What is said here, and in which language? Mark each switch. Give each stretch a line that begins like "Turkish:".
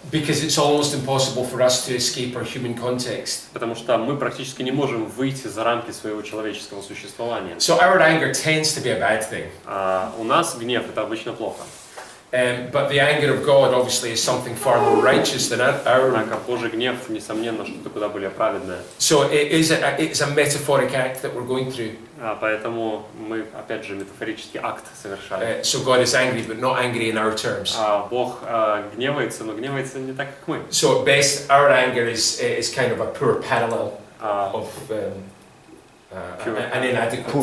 English: because it's almost impossible for us to escape our human context.
Russian: потому что мы практически не можем выйти за рамки своего человеческого существования.
English: So our anger tends to be a bad thing.
Russian: У нас гнев – это обычно плохо.
English: But the anger of God obviously is something far more righteous than our.
Russian: Однако Божий гнев, несомненно, что-то куда более праведное.
English: So it's a metaphoric act that we're going through.
Russian: Поэтому мы, опять же, метафорический акт совершаем.
English: So God is angry, but not angry in our terms.
Russian: Bог гневается, но гневается не так, как мы.
English: So at best, our anger is kind of a poor parallel of an inadequate.